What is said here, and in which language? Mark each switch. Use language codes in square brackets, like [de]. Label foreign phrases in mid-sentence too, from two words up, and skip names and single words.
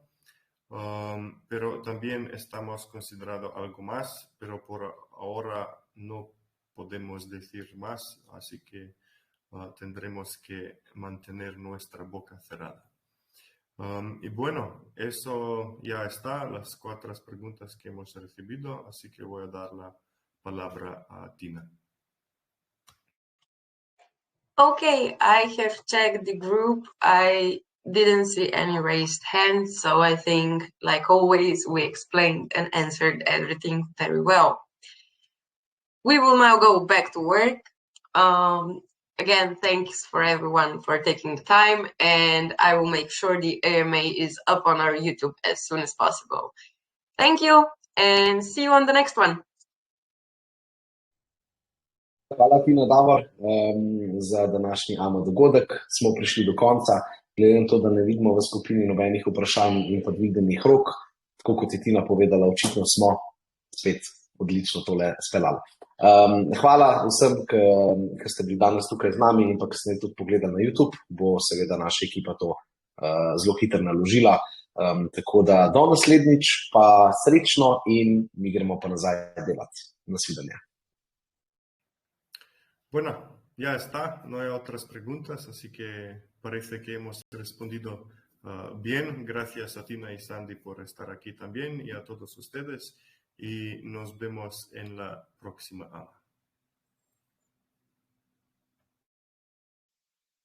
[es] Pero también estamos considerando algo más, pero por ahora no podemos decir más, así que tendremos que mantener nuestra boca cerrada. Y bueno, eso ya está, las 4 preguntas que hemos recibido, así que voy a dar la palabra a Tina. [en] Okay, I have checked the group. I didn't see any raised hands, so I think, like always, we explained and answered everything very well. We will now go back to work. Again, thanks for everyone for taking the time, and I will make sure the AMA is up on our YouTube as soon as possible. Thank you, and see you on the next one. [sl] Hvala, Tina, Davor, za današnji AMA dogodek. Smo prišli do konca. Glede na to, da ne vidimo v skupini nobenih vprašanj in pa dvignjenih rok, tako kot je Tina povedala, očitno smo spet odlično tole speljali. Hvala vsem, ki ste bili danes tukaj z nami in pa ki ste tudi pogledali na YouTube. Bo seveda naša ekipa to zelo hitro naložila. Tako da do naslednjič pa srečno in mi gremo pa nazaj delati. Nasvidenje. [es] Bueno, ya está, no hay otras preguntas, así que parece que hemos respondido bien. Gracias a Tina y Sandy por estar aquí también y a todos ustedes. Y nos vemos en la próxima AMA.